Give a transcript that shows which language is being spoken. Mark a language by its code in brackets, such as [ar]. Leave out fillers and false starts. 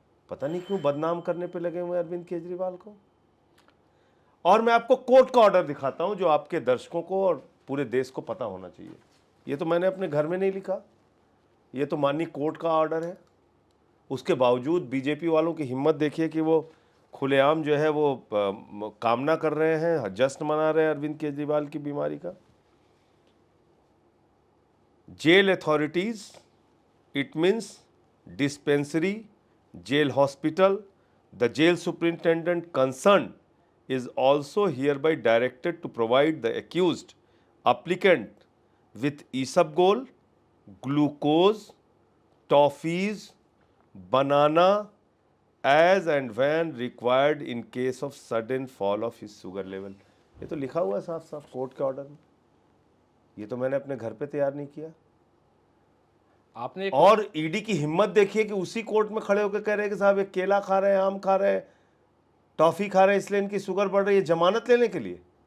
[hi] पता नहीं क्यों बदनाम करने पे लगे हुए अरविंद केजरीवाल को। और मैं आपको कोर्ट का ऑर्डर दिखाता हूं जो आपके दर्शकों को और पूरे देश को पता होना चाहिए। ये तो मैंने अपने घर में नहीं लिखा, ये तो माननीय कोर्ट का ऑर्डर है। उसके बावजूद बीजेपी वालों की हिम्मत देखिए कि वो खुलेआम जो है वो कामना कर रहे हैं, जश्न मना रहे हैं अरविंद केजरीवाल की बीमारी का। [en] Jail authorities, it means dispensary, jail hospital, the jail superintendent concern is also hereby directed to provide the accused applicant with isabgol, glucose, toffees, banana as and when required in case of sudden fall of his sugar level। [hi] ये तो लिखा हुआ है साफ साफ court के order में। ये तो मैंने अपने घर पे तैयार नहीं किया। आपने और ईडी की हिम्मत देखिए कि उसी कोर्ट में खड़े होकर कह रहे हैं कि साहब ये केला खा रहे हैं, आम खा रहे हैं, टॉफी खा रहे हैं, इसलिए इनकी शुगर बढ़ रही है, जमानत लेने के लिए।